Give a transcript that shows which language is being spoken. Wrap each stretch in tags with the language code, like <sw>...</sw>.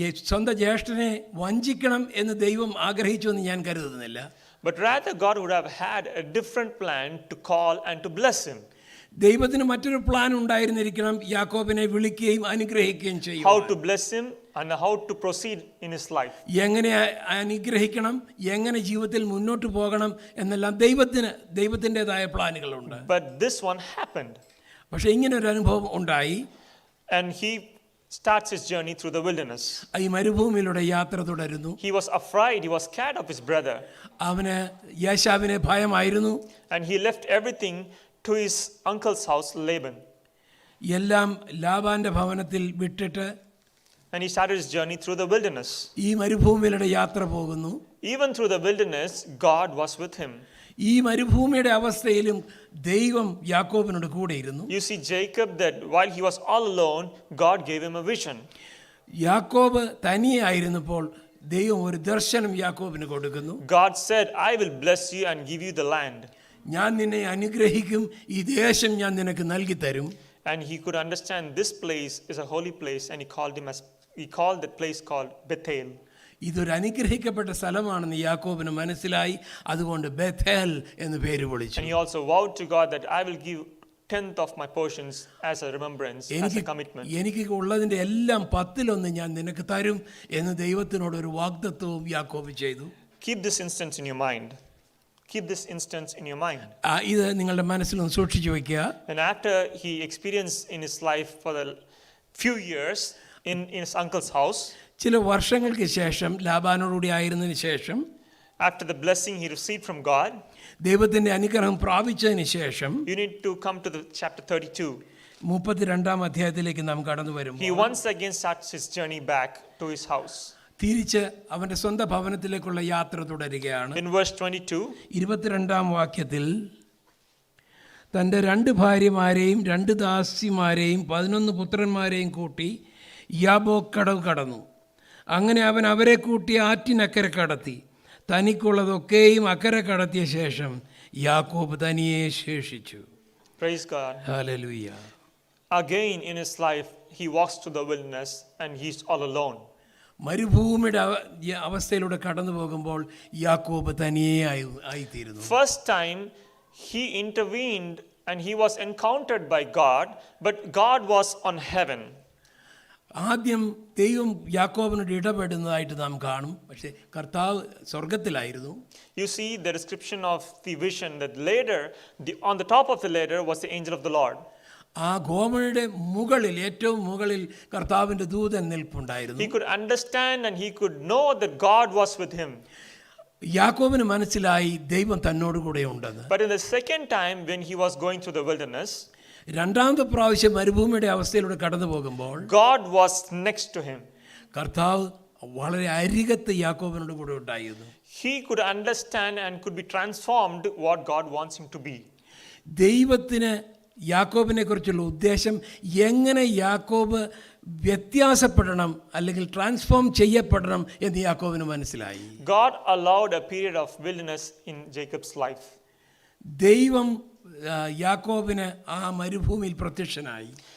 <ml>സ്വന്തം ജ്യേഷ്ഠനെ വഞ്ചിക്കണം എന്ന് ദൈവം ആഗ്രഹിച്ചു എന്ന് ഞാൻ കരുതുന്നില്ല.</ml> <en>But rather God would have had a different plan to call and to bless him.</en> <ml>ദൈവത്തിന് മറ്റൊരു പ്ലാൻ ഉണ്ടായിരുന്നിരിക്കണം, യാക്കോബിനെ വിളിക്കുകയും അനുഗ്രഹിക്കുകയും ചെയ്യും.</ml> <en>How to bless him and how to proceed in his life.</en> <ml>എങ്ങനെ അനുഗ്രഹിക്കണം, എങ്ങനെ ജീവിതത്തിൽ മുന്നോട്ട് പോകണം എന്നെല്ലാം ദൈവത്തിൻ്റെതായ പ്ലാനുകളുണ്ട്.</ml> <en>But this one happened.</en> <ml>പക്ഷേ ഇങ്ങനെ ഒരു അനുഭവം ഉണ്ടായി.</ml> <en>And he starts his journey through the wilderness.</en> <ml>ഈ മരുഭൂമിയിലൂടെ യാത്ര തുടരുന്നു.</ml> <en>He was afraid, he was scared of his brother.</en> <ml>അവന് യേശാവിനെ ഭയമായിരുന്നു.</ml> <en>And he left everything to his uncle's house, Laban.</en> <ml>എല്ലാം ലാബാന്റെ ഭവനത്തിൽ വിട്ടിട്ട്</ml> <en>And he started his journey through the wilderness.</en> <ml>ഈ മരുഭൂമിയിലൂടെ യാത്ര പോകുന്നു.</ml> <en>Even through the wilderness, God was with him.</en> <ml>ഈ മരുഭൂമിയുടെ അവസ്ഥയിലും ദൈവം യാക്കോബിനോട് കൂടെയിരുന്നു.</ml> <en>You see Jacob, that while he was all alone, God gave him a vision.</en> <ml>യാക്കോബ് തനിയെ ആയിരുന്നപ്പോൾ ദൈവം ഒരു ദർശനം യാക്കോബിന് കൊടുക്കുന്നു.</ml> <en>God said, I will bless you and give you the land.</en> <ml>ഞാൻ നിന്നെ അനുഗ്രഹിക്കും, ഈ ദേശം ഞാൻ നിനക്ക് നൽകി തരും.</ml> <en>And he could understand this place is a holy place, and he called that place called Bethel.</en> <ml>ഇതൊരു അനുഗ്രഹിക്കപ്പെട്ട സ്ഥലമാണെന്ന് യാക്കോബിന് മനസ്സിലായി. അതുകൊണ്ട് ബേഥേൽ എന്ന് പേര് വിളിച്ചു.</ml> <en>And he also vowed to God that I will give 10th of my portions as a remembrance, as a commitment.</en> <ml>എനിക്ക് ഉള്ളതിൻ്റെ എല്ലാം 10-1 ഞാൻ നിനക്ക് തരും എന്ന് ദൈവത്തിനോട് ഒരു വാഗ്ദത്തവും യാക്കോബ് ചെയ്തു.</ml> <en>Keep this instance in your mind. Keep this instance in your mind.</en> <ml>ഇത് നിങ്ങളുടെ മനസ്സിലൊന്ന് സൂക്ഷിച്ചു വയ്ക്കുക.</ml> <en>And after he experienced in his life for the few years in his uncle's house,</en> <ml>ചില വർഷങ്ങൾക്ക് ശേഷം ലാബാനോടുകൂടി ആയിരുന്നതിന് ശേഷം,</ml> <en>after the blessing he received from God,</en> <ml>ദൈവത്തിന്റെ അനുഗ്രഹം പ്രാപിച്ചതിന് ശേഷം,</ml> <en>you need to come to the chapter 32.</en> <ml>32-ാം അധ്യായത്തിലേക്ക് നാം കടന്നു വരുമ്പോൾ</ml> <en>He once again starts his journey back to his house.</en> <ml>തിരിച്ച് അവന്റെ സ്വന്തം ഭവനത്തിലേക്കുള്ള യാത്ര തുടരുകയാണ്.</ml> <en>In verse 22,</en> <ml>22-ാം വാക്യത്തിൽ, തൻ്റെ 2 ഭാര്യമാരെയും 2 ദാസിമാരെയും 11 പുത്രന്മാരെയും കൂട്ടി യാബോക്ക് കടവ് കടന്നു. അങ്ങനെ അവൻ അവരെ കൂട്ടി ആറ്റിനക്കരെ കടത്തി. തനിക്കുള്ളതൊക്കെയും അക്കരെ കടത്തിയ ശേഷം യാക്കോബ് തനിയെ ശേഷിച്ചു.</ml> <en>Praise God.</en> <ml>Hallelujah.</ml> <en>Again in his life, he walks to the wilderness and he's all alone.</en> <ml>മരുഭൂമിയുടെ അവസ്ഥയിലൂടെ കടന്നു പോകുമ്പോൾ യാക്കോബ് തനിയെ ആയിത്തീരുന്നു.</ml> <en>First time he intervened and he was encountered by God, but God was on heaven.</en> <ml>ആദ്യം ദൈവം യാക്കോബിനോട് ഇടപെടുന്നതായിട്ട് നാം കാണും. പക്ഷേ കർത്താവ് സ്വർഗത്തിലായിരുന്നു.</ml> <en>You see the description of the vision that later, on the top of the ladder was the angel of the Lord.</en> <ml>ആ ഗോമയുടെ മുകളിൽ, ഏറ്റവും മുകളിൽ കർത്താവിൻ്റെ ദൂതൻ നിൽപ്പുണ്ടായിരുന്നു.</ml> <en>He could understand and he could know that God was with him.</en> <ml>യാക്കോബിന് മനസ്സിലായി ദൈവം തന്നോട് കൂടെ ഉണ്ടെന്ന്.</ml> <en>But in the second time when he was going through the wilderness,</en> <ml>രണ്ടാമത്തെ പ്രാവശ്യം മരുഭൂമിയുടെ അവസ്ഥയിലൂടെ കടന്നു പോകുമ്പോൾ</ml> <en>God was next to him.</en> <ml>കർത്താവ് വളരെ അരികത്ത് യാക്കോബിനോട് കൂടെ ഉണ്ടായിരുന്നു.</ml> <en>He could understand and could be transformed what God wants him to be.</en> <ml>ദൈവത്തിന് യാക്കോബിനെ കുറിച്ചുള്ള ഉദ്ദേശം എങ്ങനെ യാക്കോബ് വ്യത്യാസപ്പെടണം അല്ലെങ്കിൽ ട്രാൻസ്ഫോം ചെയ്യപ്പെടണം എന്ന് യാക്കോബിന് മനസ്സിലായി.</ml> <en>God allowed a period of wilderness in Jacob's life.</en> <ml>ദൈവം യാക്കോബിന് ആ മരുഭൂമിയിൽ പ്രത്യക്ഷനായി.</ml>